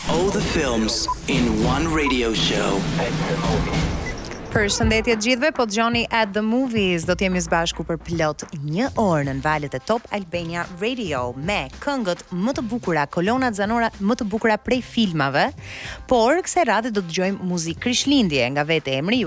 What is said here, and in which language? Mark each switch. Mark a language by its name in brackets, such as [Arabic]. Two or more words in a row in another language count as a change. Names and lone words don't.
[English] the films in one radio show. [Albanian] Përshëndetje të gjithëve, po dëgjoni At the Movies. Do të jemi së bashku për plot 1 orë në valët e Top Albania Radio me këngët më të bukura, kolonat zanore më të bukura prej filmave. Por kësaj radhe do të dëgjojmë muzikë krishtlindje nga vetë emri.